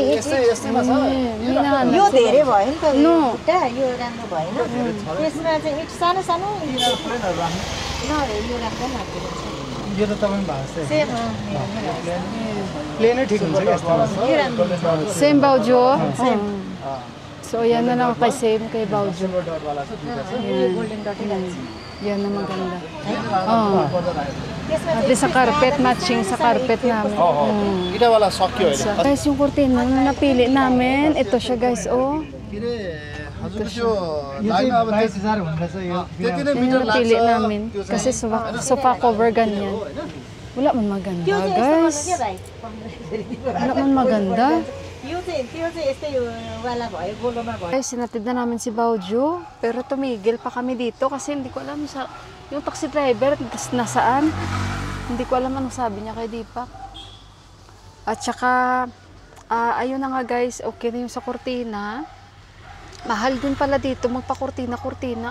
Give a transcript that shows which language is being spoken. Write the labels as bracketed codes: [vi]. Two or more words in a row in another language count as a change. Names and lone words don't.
[ne] यस्तैमा छ यो धेरै भयो नि त बुट्टा यो राम्रो भएन त्यसमा चाहिँ इट सानो सानो यो राम्रो लाग्यो यो त तपाईँ भएको सेम प्लेनै ठिक हुन्छ क्या [tl] Same Baojo? So, yan na lang kay same kay Baojo. [en] golden dot [tl] Yan na maganda. [en] At least [tl] sa carpet, matching sa carpet namin. [ne] इटावाला सक्यो अहिले [tl] Guys, yung kurtina na napili namin, ito siya guys, oh. [ne] के अरे हजुर त्यो लाइन अब 22000 हुँदैछ यो त्यति नै [tl] Yan [ne] मिटर [tl] yung napili [ne] लाग्छ [tl] namin. Kasi [en] sofa cover [tl] ganyan. Wala man maganda, guys. Wala man maganda. [ne] यो चाहिँ यस्तै वाला भयो गोलोमा भयो [tl] Guys, sinatid na namin si Baojo. Pero tumigil pa kami dito kasi hindi ko alam yung [en] taxi driver [tl] nasaan. Hindi ko alam anong sabi niya kay Deepak. At saka, ayun na nga guys, okay na yung sa kurtina. Mahal din pala dito magpa-kurtina.